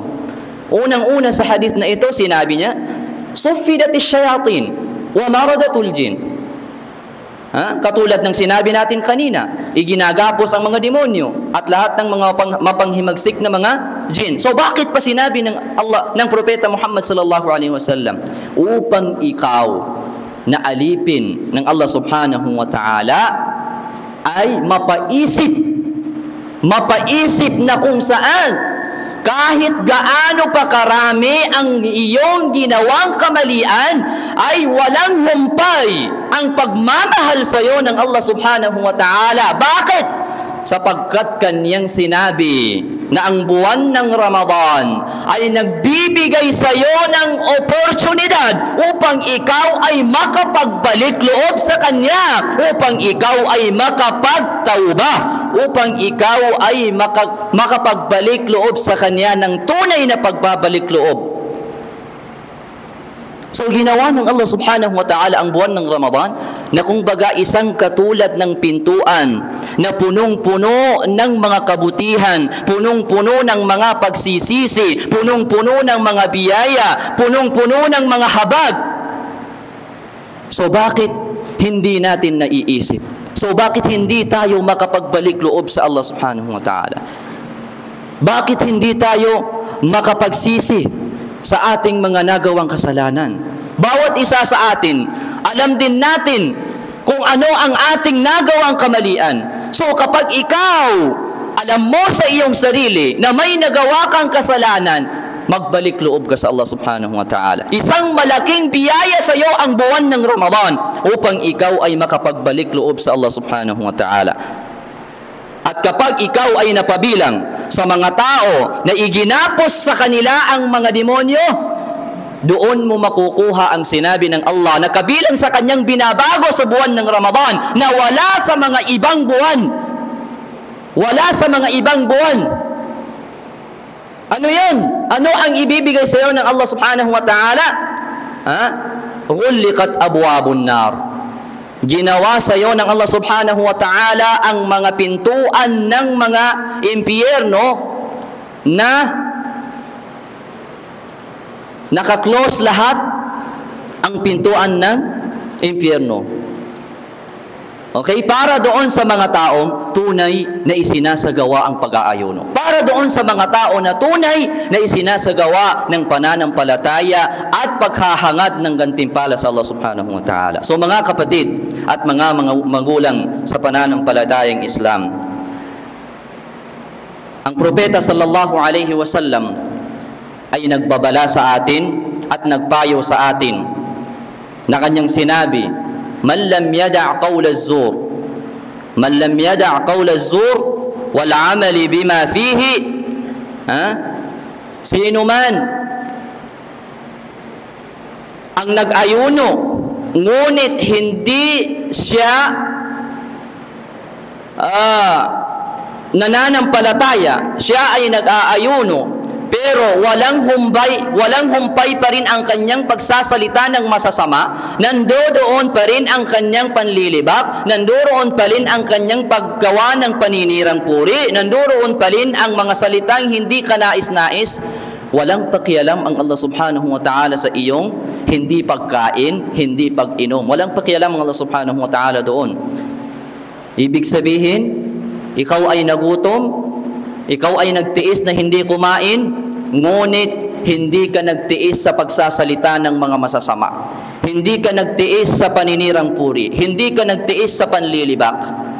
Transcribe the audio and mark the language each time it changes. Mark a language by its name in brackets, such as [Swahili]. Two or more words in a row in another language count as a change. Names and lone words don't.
[Filipino] Unang-una sa hadith na ito, sinabi niya, [Arabic] صفدت الشياطين ومردة الجن. [Filipino] Katulad ng sinabi natin kanina, iginagapos ang mga demonyo at lahat ng mga mapanghimagsik na mga jin. So bakit pa sinabi ng Allah, ng propeta Muhammad [Arabic] صلى الله عليه وسلم? [Filipino] Upang ikaw na alipin ng Allah [Arabic] سبحانه وتعالى [Filipino] ay mapaisip mapaisip na kung saan kahit gaano pa karami ang iyong ginawang kamalian, ay walang humpay ang pagmamahal sa iyo ng Allah subhanahu wa ta'ala. Bakit? Sapagkat kanyang sinabi na ang buwan ng Ramadan ay nagbibigay sa iyo ng oportunidad upang ikaw ay makapagbalik loob sa Kanya, upang ikaw ay makapagtauba, upang ikaw ay makapagbalik loob sa Kanya ng tunay na pagbabalik loob. So ginawa ng Allah [Arabic] سبحانه وتعالى [Filipino] ang buwan ng Ramadan na kung baga isang katulad ng pintuan na punong-puno ng mga kabutihan, punong-puno ng mga pagsisisi, punong-puno ng mga biyaya, punong-puno ng mga habag. So bakit hindi natin naiisip? So bakit hindi tayo makapagbalik loob sa Allah [Arabic] سبحانه وتعالى? [Filipino] Bakit hindi tayo makapagsisi sa ating mga nagawang kasalanan? Bawat isa sa atin, alam din natin kung ano ang ating nagawang kamalian. So kapag ikaw, alam mo sa iyong sarili na may nagawa kang kasalanan, magbalik loob ka sa Allah [Arabic] سبحانه وتعالى. [Filipino] Isang malaking biyaya sa iyo ang buwan ng Ramadan upang ikaw ay makapagbalik loob sa Allah [Arabic] سبحانه وتعالى. [Filipino] At kapag ikaw ay napabilang sa mga tao na iginapos sa kanila ang mga demonyo, doon mo makukuha ang sinabi ng Allah na kabilang sa kanyang binabago sa buwan ng Ramadan na wala sa mga ibang buwan. Wala sa mga ibang buwan. Ano yun? Ano ang ibibigay sa iyo ng Allah [Arabic] سبحانه وتعالى? غلقت أبواب النار. [Filipino] Ginawa sa iyo ng Allah [Arabic] سبحانه وتعالى [Filipino] ang mga pintuan ng mga impyerno na naka-close lahat ang pintuan ng impyerno. Okay? Para doon sa mga taong tunay na isinasagawa ang pag-aayuno. Para doon sa mga tao na tunay na isinasagawa ng pananampalataya at paghahangad ng gantimpala sa Allah [Arabic] سبحانه وتعالى. [Filipino] So mga kapatid at mga magulang sa pananampalatayang Islam, ang propeta [Arabic] صلى الله عليه وسلم [Filipino] ay nagbabala sa atin at nagpayo sa atin na kanyang sinabi, [Arabic] من لم يدع قول الزور, من لم يدع قول الزور والعمل بما فيه, [Filipino] sino man ang nag-ayuno ngunit hindi siya nananampalataya, siya ay nag-aayuno pero walang humpay pa rin ang kanyang pagsasalita ng masasama, nandoon pa rin ang kanyang panlilibak, nandoon pa rin ang kanyang paggawa ng paninirang puri, nandoon pa rin ang mga salitang hindi kanais-nais, walang pakialam ang Allah [Arabic] سبحانه وتعالى [Filipino] sa iyong hindi pagkain, hindi pag-inom. Walang pakialam ang Allah [Arabic] سبحانه وتعالى [Filipino] doon. Ibig sabihin, ikaw ay nagutom, ikaw ay nagtiis na hindi kumain, ngunit hindi ka nagtiis sa pagsasalita ng mga masasama. Hindi ka nagtiis sa paninirang puri. Hindi ka nagtiis sa panlilibak.